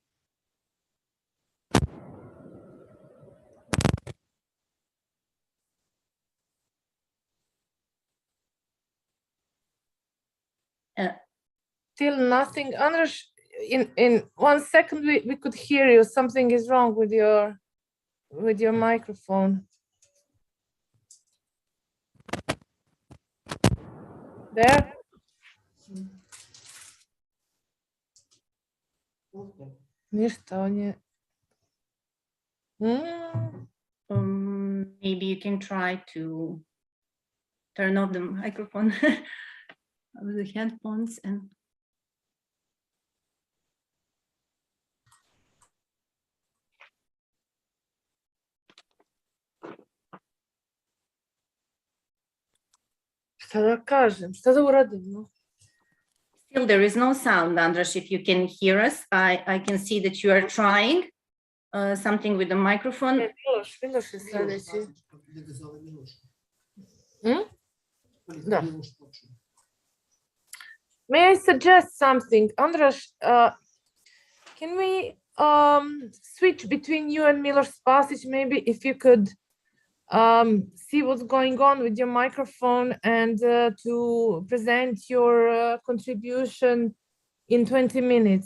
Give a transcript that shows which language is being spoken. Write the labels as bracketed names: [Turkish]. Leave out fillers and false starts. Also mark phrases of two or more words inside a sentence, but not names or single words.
[English] Still nothing. Andras, in 1 second we could hear you. Something is wrong with your microphone. There? [Bosnian] Ništa, on je... [English] Maybe you can try to turn off the microphone with the headphones and. [Bosnian] Šta da kažem? Šta da uradim? [English] Still, there is no sound, Andras. If you can hear us, I can see that you are trying something with the microphone. [Bosnian] Miloš je sljedeći. Da. [English] May I suggest something? Andras, can we switch between you and Miloš Spasić? Maybe if you could see what's going on with your microphone and to present your contribution in 20 minutes.